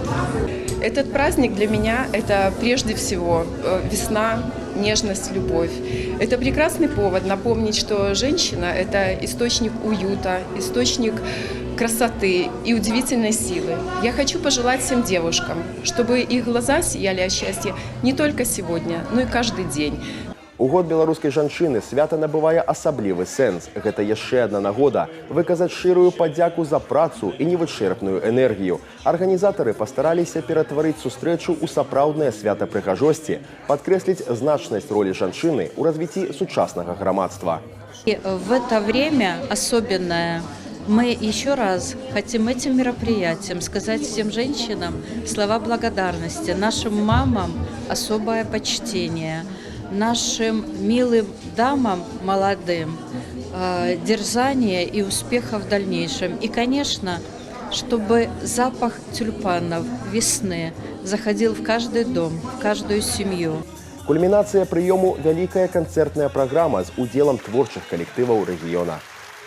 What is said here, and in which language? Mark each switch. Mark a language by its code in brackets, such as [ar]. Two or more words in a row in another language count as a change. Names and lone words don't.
[ru] Этот праздник для меня – это прежде всего весна, нежность, любовь. Это прекрасный повод напомнить, что женщина – это источник уюта, источник красоты и удивительной силы. Я хочу пожелать всем девушкам, чтобы их глаза сияли от счастья не только сегодня, но и каждый день. [be] У год беларускай жанчыны свята набывае асаблівы сэнс. Гэта яшчэ адна нагода выказаць шчырую падзяку за працу і невычэрпную энергію. Арганізатары пастараліся ператварыць сустрэчу ў сапраўднае свята прыгажосці, падкрэсліць значнасць ролі жанчыны ў развіцці сучаснага грамадства. [ru] В это время особенное мы еще раз хотим этим мероприятием сказать всем женщинам слова благодарности, нашим мамам особое почтение, нашим милым дамам молодым дерзания и успеха в дальнейшем. И, конечно, чтобы запах тюльпанов весны заходил в каждый дом, в каждую семью. [be] Кульмінацыя прыёму – вялікая канцэртная праграма з удзелам творчых калектываў рэгіёна.